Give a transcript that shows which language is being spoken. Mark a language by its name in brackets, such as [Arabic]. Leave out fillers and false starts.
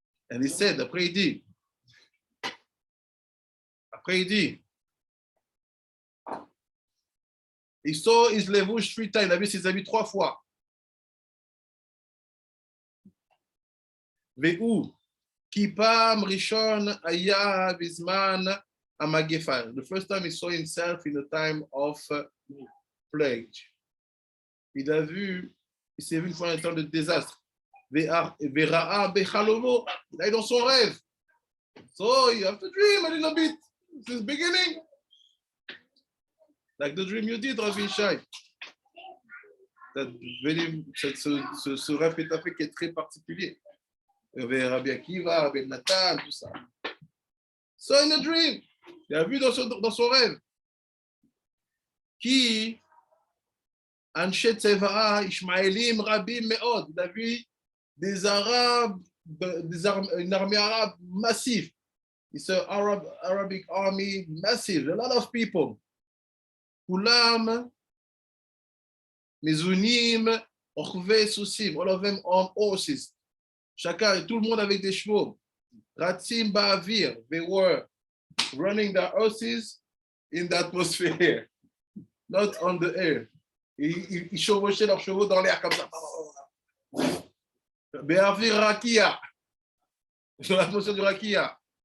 [English] And he said, [French] après il dit, il saw his levush 3 times, il a vu ses habits 3 fois. [Hebrew] Ve'u, kipam rishon aya bizman amagefa. [English] The first time he saw himself in a time of plague. [French] Il s'est vu une fois un temps de désastre. [Hebrew] Ve'ra'a bechalomo, [French] il a eu dans son rêve. [English] So you have to dream a little bit. This is beginning. Like the dream you did, Rabbi Shai. [French] Ce rêve que tu as fait qui est très particulier. Rabbi Akiva, Rabbi Nathan, tout ça. [English] So in a dream, [French] il a vu dans son rêve. [Hebrew] Qui, Anshe Tzeva'a, Ishmaelim, Rabim, Meod. [French] Il a vu des Arabes, une armée arabe massive. [English] It's an Arabic army, massive, a lot of people. [Hebrew] Kulam, Mezunim, Ochve, Susim, [English] all of them on horses. [French] Chacun, tout le monde avec des chevaux. [Hebrew] Ratzim, Ba'avir, [English] they were running their horses in the atmosphere, not on the air. [French] Ils chevauchaient leurs chevaux dans l'air comme ça. [Hebrew] Be'avir Rakia, [French] dans l'atmosphère du Rakia.